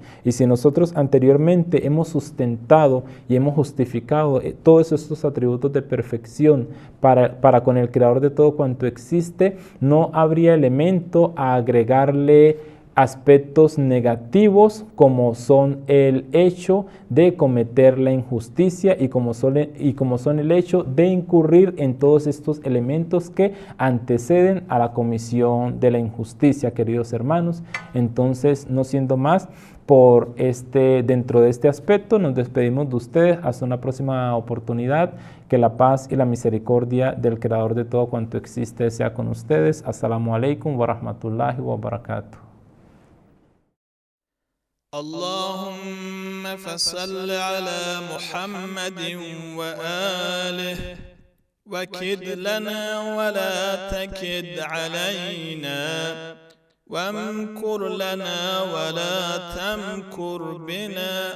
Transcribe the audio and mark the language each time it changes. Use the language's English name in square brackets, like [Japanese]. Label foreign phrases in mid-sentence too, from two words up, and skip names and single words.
[Spanish] Y si nosotros anteriormente hemos sustentado y hemos justificado todos estos atributos de perfección para con el creador de todo cuanto existe, no habría elemento a agregarle aspectos negativos como son el hecho de cometer la injusticia y como son el hecho de incurrir en todos estos elementos que anteceden a la comisión de la injusticia, queridos hermanos. Entonces, no siendo más, dentro de este aspecto nos despedimos de ustedes hasta una próxima oportunidad. Que la paz y la misericordia del Creador de todo cuanto existe sea con ustedes. [Arabic] السلام عليكم ورحمة الله وبركاته. اللهم فصل على محمد وآله وكد لنا ولا تكد علينا وامكر لنا ولا تمكر بنا